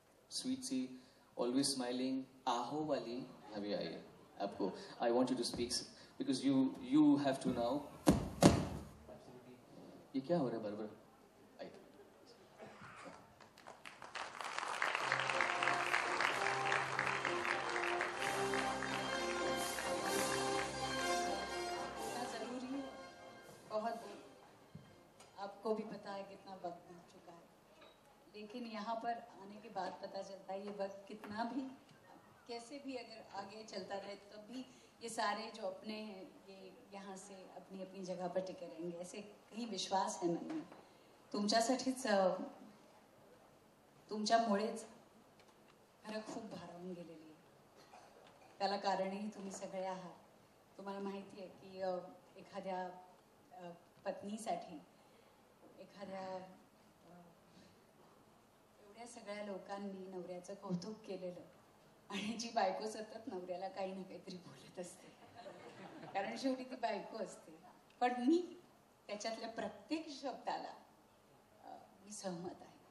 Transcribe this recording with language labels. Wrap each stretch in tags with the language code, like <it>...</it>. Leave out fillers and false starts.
<en>sweet सी always smiling</en> <hi>आहो वाली अभी आई है आपको।</hi> <en>I want you to speak because you have to now.</en> <hi>ये क्या हो रहा है बरबर? जरूरी है, बहुत आपको भी पता है कितना वक्त बीत चुका है, लेकिन यहाँ पर आने के बाद पता चलता है ये वक्त कितना भी कैसे भी अगर आगे चलता रहे तब भी ये सारे जो अपने हैं ये यहाँ से अपनी अपनी जगह पर टिके रहेंगे, ऐसे कहीं विश्वास है मन में.</hi> <mr>तुमच्यासाठीच तुमच्यामुळेच खरं खूप भारावून गेलेली आहे. त्याला कारणही तुम्ही सगळे आहात. तुम्हाला माहिती आहे की एखाद्या पत्नीसाठी एखाद्या एवढ्या सगळ्या लोकांनी नवऱ्याचं कौतुक केलेलं आणि जी बायको सतत नवऱ्याला काही ना काहीतरी बोलत असते, कारण शेवटी ती बायको असते, पण मी त्याच्यातल्या प्रत्येक शब्दाला मी सहमत आहे.</mr>